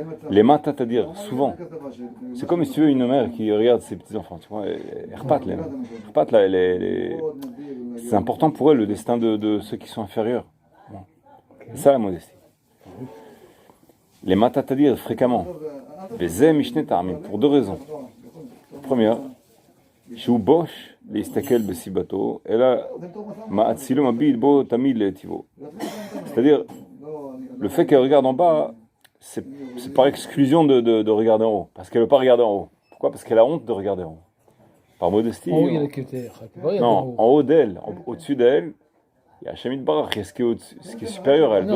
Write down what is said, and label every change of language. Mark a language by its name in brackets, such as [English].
[French] Les matas, c'est-à-dire souvent. C'est comme si tu veux une mère qui regarde ses petits-enfants, tu vois, elle repate là, c'est important pour elle le destin de ceux qui sont inférieurs. Bon. C'est ça la modestie. Les matas, c'est-à-dire fréquemment. Les mishne ta'amim, pour deux raisons. Première, [Hebrew] שהוא בוש להסתכל בסיבתו, אלא מאצילו מביט בו תמיד להיטיבו. [French] C'est-à-dire, le fait qu'elle regarde en bas, c'est par exclusion de regarder en haut, parce qu'elle ne veut pas regarder en haut. Pourquoi? Parce qu'elle a honte de regarder en haut. Par modestie. En haut, il y a le Keter. Non, en haut d'elle, au-dessus d'elle, il y a Hachem Barach, ce qui est supérieur à elle.